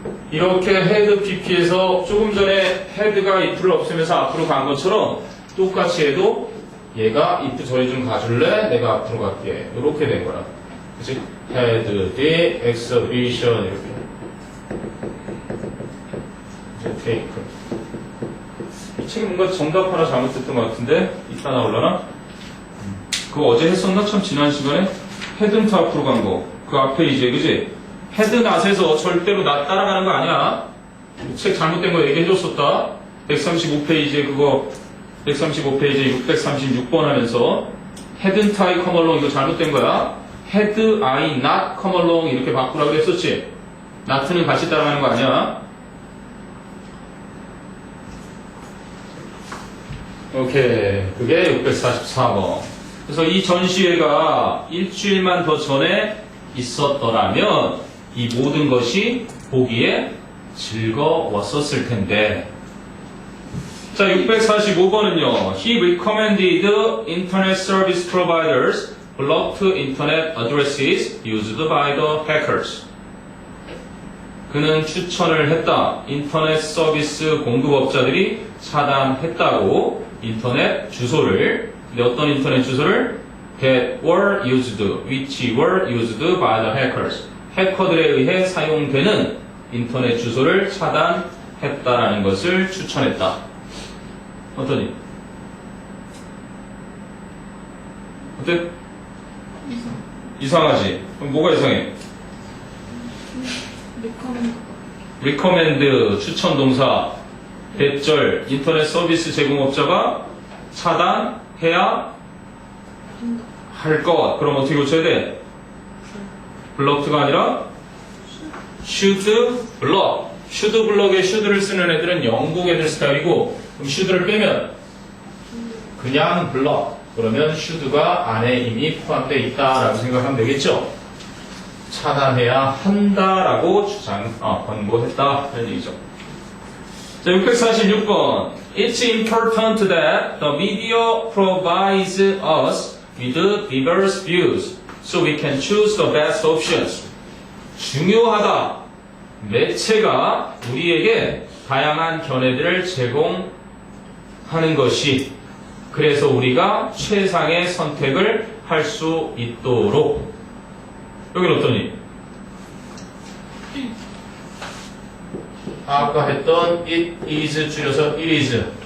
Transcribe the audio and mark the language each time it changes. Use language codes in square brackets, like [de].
[ko] 이렇게 had pp에서 조금 전에 had가 if를 없애면서 앞으로 간 것처럼 똑같이 해도 얘가 if 저리 좀 가줄래? 내가 앞으로 갈게. 이렇게 된 거라. 그치? [en] had the exhibition [ko] 이렇게 이제 [en] taken. [ko] 이 책이 뭔가 정답 하나 잘못됐던 것 같은데 이따 나올라나? 그거 어제 했었나? 참 지난 시간에 헤드부터 앞으로 간 거. 그 앞에 이제 그지? 헤드 낫에서 절대로 나 따라가는 거 아니야. 책 잘못된 거 얘기해줬었다. 135페이지에 그거 135페이지에 636번 하면서 헤드 타이 커멀롱 이거 잘못된 거야. 헤드 아이 낫 커멀롱 이렇게 바꾸라고 했었지. 나트는 같이 따라가는 거 아니야. 오케이. 그게 644번. 그래서 이 전시회가 일주일만 더 전에 있었더라면 이 모든 것이 보기에 즐거웠었을 텐데. 자, 645번은요. [en] He recommended internet service providers blocked internet addresses used by the hackers. [ko] 그는 추천을 했다. 인터넷 서비스 공급업자들이 차단했다고 인터넷 주소를. 근데 어떤 인터넷 주소를? [en] That were used, which were used by the hackers. [ko] 해커들에 의해 사용되는 인터넷 주소를 차단했다라는 것을 추천했다. 어떠니? 어때? 이상하지? 그럼 뭐가 이상해? recommend 추천 동사 대절 인터넷 서비스 제공업자가 차단해야 할 것. 그럼 어떻게 고쳐야 돼? 블럭트가 아니라 should block. should block에 should를 쓰는 애들은 영국 애들 스타일이고, 그럼 should를 빼면 그냥 block. 그러면 should가 안에 이미 포함되어 있다라고 생각하면 되겠죠. 차단해야 한다라고 권고했다 이런 얘기죠. 자, 646번. [en] It's important that the media provides us with diverse views so we can choose the best options. [ko] 중요하다. 매체가 우리에게 다양한 견해들을 제공하는 것이, 그래서 우리가 최상의 선택을 할 수 있도록. 여기는 어떠니? 아까 했던 it is 줄여서 it is.